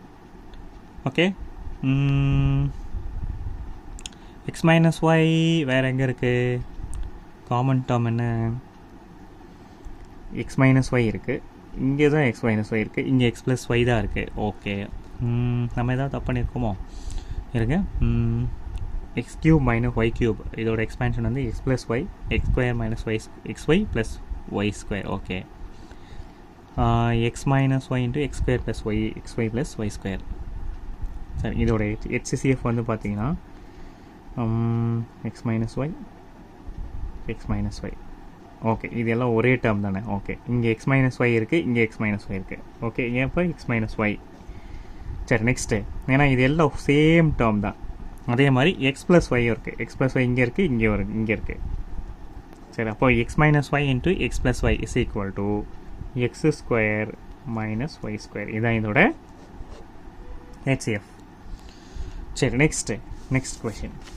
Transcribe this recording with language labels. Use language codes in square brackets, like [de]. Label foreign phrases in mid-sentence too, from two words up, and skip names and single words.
[en] okay, x minus y [ta] வேறு எங்கே இருக்குது, [en] common term [ta] என்ன, [en] x minus y [ta] இருக்குது, இங்கே தான் [en] x minus y [ta] இருக்குது, இங்கே [en] x plus y [ta] தான் இருக்குது. ஓகே, நம்ம எதாவது தப்பு பண்ணியிருக்கோமோ, இருங்க, [en] x cube minus y cube [ta] இதோட எக்ஸ்பேன்ஷன் வந்து [en] x plus y x square minus y x y plus y square. Okay, x minus y into x square plus y xy plus y square. [ta] சரி இதோட HCF வந்து பார்த்தீங்கன்னா [en] x minus y okay [ta] இது எல்லாம் ஒரே டேர்ம் தானே ஓகே இங்கே [en] x minus [ta] ஒய் இருக்குது இங்கே [en] x minus y [ta] இருக்குது ஓகே ஏன் இப்போ [en] x minus y [ta] சரி நெக்ஸ்ட்டு ஏன்னா இது எல்லாம் [en] same term [ta] தான் அதே மாதிரி [en] x plus y [ta] இருக்குது [en] x plus y [ta] இங்கே இருக்குது இங்கே இருக்குது சரி அப்போ [en] x minus y into x plus y is equal to x square minus y square [ta] இதுதான் இதோட HCF சரி [en] next question